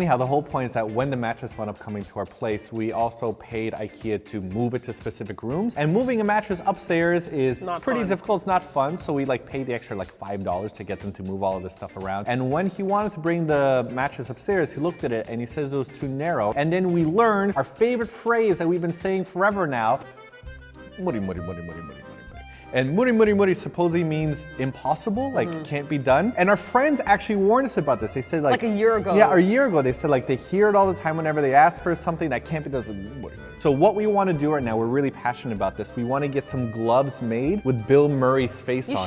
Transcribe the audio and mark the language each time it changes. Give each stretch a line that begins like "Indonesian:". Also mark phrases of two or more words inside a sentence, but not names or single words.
English: Anyhow, the whole point is that when the mattress wound up coming to our place, we also paid IKEA to move it to specific rooms. And moving a mattress upstairs is pretty difficult, it's not fun. So we like paid the extra like $5 to get them to move all of this stuff around. And when he wanted to bring the mattress upstairs, he looked at it and he says it was too narrow. And then we learned our favorite phrase that we've been saying forever now.
Japanese: Muri, muri, muri, muri, muri, muri.
English: And
Japanese: muri muri muri
English: supposedly means impossible, like can't be done. And our friends actually warned us about this. They said like a year ago. Yeah, a year ago. They said like they hear it all the time whenever they ask for something that can't be done. So what we want to do right now, we're really passionate about this. We want to get some gloves made with Bill Murray's face on it.